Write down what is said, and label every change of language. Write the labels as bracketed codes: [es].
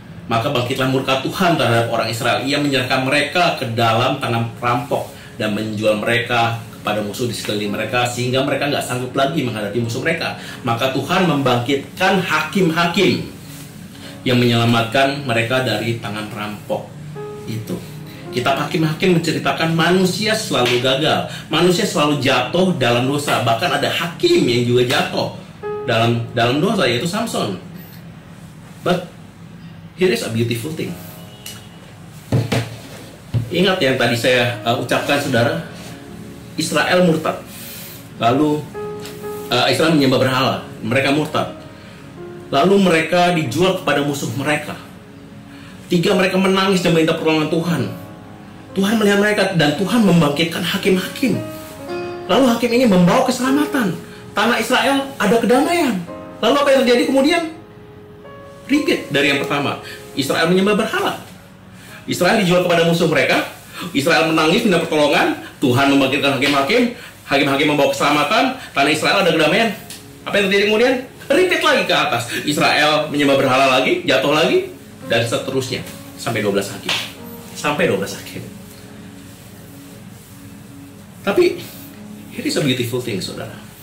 [id] Maka bangkitlah murka Tuhan terhadap orang Israel. Ia menyerahkan mereka ke dalam tangan perampok dan menjual mereka pada musuh di sekeliling mereka, sehingga mereka nggak sanggup lagi menghadapi musuh mereka. Maka Tuhan membangkitkan hakim-hakim yang menyelamatkan mereka dari tangan perampok itu. Kitab Hakim-Hakim menceritakan manusia selalu gagal, manusia selalu jatuh dalam dosa. Bahkan ada hakim yang juga jatuh dalam dosa, yaitu Samson. [en] But here is a beautiful thing. [id] Ingat yang tadi saya ucapkan, saudara, Israel murtad. Lalu Israel menyembah berhala, mereka murtad. Lalu mereka dijual kepada musuh mereka. 3, mereka menangis dan minta pertolongan Tuhan. Tuhan melihat mereka dan Tuhan membangkitkan hakim-hakim. Lalu hakim ini membawa keselamatan. Tanah Israel ada kedamaian. Lalu apa yang terjadi kemudian? Repeat dari yang pertama. Israel menyembah berhala. Israel dijual kepada musuh mereka. Israel menangis minta pertolongan. Tuhan membangkitkan hakim-hakim. Hakim-hakim membawa keselamatan. Tanah Israel ada kedamaian. Apa yang terjadi kemudian? Repeat lagi ke atas. Israel menyembah berhala lagi, jatuh lagi, dan seterusnya sampai 12 hakim. Sampai 12 hakim. Tapi [en] here is a beautiful thing, saudara.